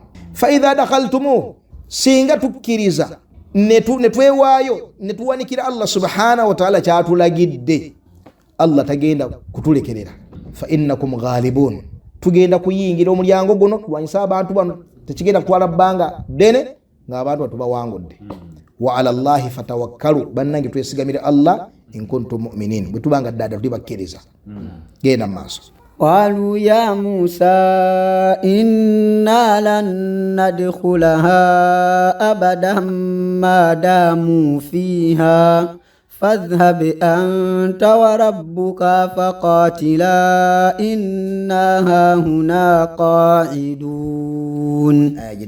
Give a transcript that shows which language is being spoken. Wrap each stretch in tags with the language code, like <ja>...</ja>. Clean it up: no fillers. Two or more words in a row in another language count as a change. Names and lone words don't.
<ar>فإذا دخلتموه,</ar> <lg>singa tukkiriza ne twewaayo ne tuwanikira Allah</lg> <ar>سبحانه وتعالى</ar> <lg>kyatulagidde, Allah tagenda kutulekerera.</lg> <ar>فإنكم غالبون,</ar> <lg>tugenda kuyingira omulyango guno tulwanyisa abantu bano, tekigenda kutwala bbanga ddene nga abantu batubawangudde.</lg> <ar>وعلى الله فتوكلوا,</ar> <lg>bannange twesigamire Allah</lg> <ar>إن كنتم مؤمنين,</ar> <lg>bwe tubanga ddala tuli bakkiriza. Genda maaso.</lg> <ar>قالوا يا موسى إنا لن ندخلها أبدا ما داموا فيها فاذهب أنت وربك فقاتلا إنا هاهنا قاعدون.</ar>